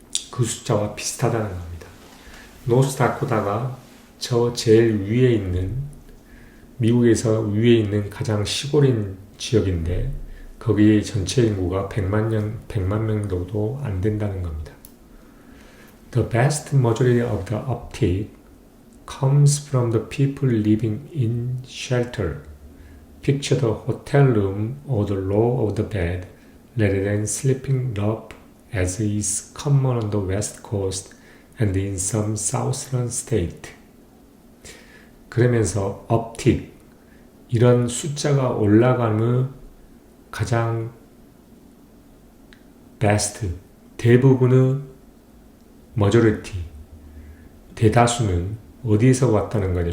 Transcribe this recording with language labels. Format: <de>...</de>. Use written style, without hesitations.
<ko>그 숫자와 비슷하다는 겁니다. 노스다코다가 저 제일 위에 있는, 미국에서 위에 있는 가장 시골인 지역인데 거기에 전체 인구가 100만 명 정도 안 된다는 겁니다.</ko> <en>The vast majority of the uptick comes from the people living in shelter. Picture the hotel room or the row of the bed rather than sleeping rough as is common on the west coast and in some southern state.</en> <ko>그러면서 uptick, 이런 숫자가 올라감의 가장 best, 대부분의 majority, 대다수는 어디에서 왔다는 거냐?</ko>